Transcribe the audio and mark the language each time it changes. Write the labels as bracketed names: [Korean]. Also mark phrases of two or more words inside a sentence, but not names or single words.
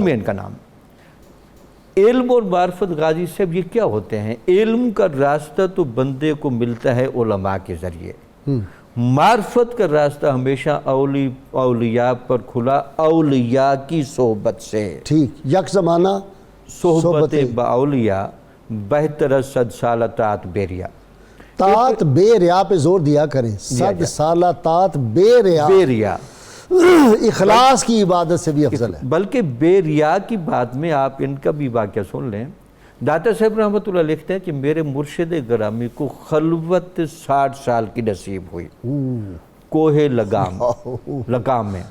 [Urdu] ان میں ان کا نام۔ علم اور معرفت غازی صاحب یہ کیا ہوتے ہیں؟ علم کا راستہ تو بندے کو ملتا ہے علماء کے ذریعے، معرفت کا راستہ ہمیشہ اولیاء پر کھلا اولیاء کی صحبت سے۔ [Persian] ٹھیک۔ یک زمانہ صحبت با اولیاء بہتر از 100 سال طاعت بیریا۔ طاعت بے ریا [Urdu] پہ زور دیا کریں، [Persian] 100 سالہ طاعت بے ریا، بے ریا [Urdu] اخلاص کی عبادت سے بھی افضل ہے۔ بلکہ بے ریا کی بات میں آپ ان کا بھی واقعہ سن لیں۔ داتا صاحب رحمۃ اللہ لکھتے ہیں کہ میرے مرشد گرامی کو خلوت 60 سال کی نصیب ہوئی کوہ لگام میں۔